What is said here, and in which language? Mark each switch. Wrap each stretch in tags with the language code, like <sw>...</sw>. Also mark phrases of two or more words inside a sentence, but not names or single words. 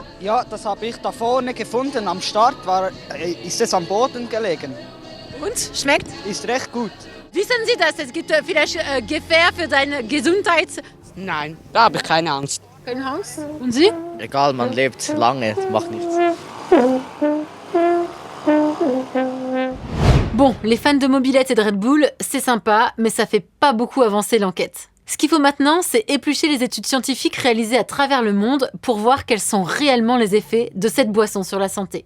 <de>Ja, das habe ich da vorne gefunden. Am Start ist es am Boden gelegen. Und? Schmeckt? Ist recht gut. Wissen Sie, dass es gibt vielleicht Gefahr für deine Gesundheit? Nein, da habe ich keine Angst. Keine Angst? Und Sie? Egal, man lebt lange, macht nichts.</de> <fr>Bon, les fans de mobilette et de Red Bull, c'est sympa, mais ça fait pas beaucoup avancer l'enquête. Ce qu'il faut maintenant, c'est éplucher les études scientifiques réalisées à travers le monde pour voir quels sont réellement les effets de cette boisson sur la santé.</fr>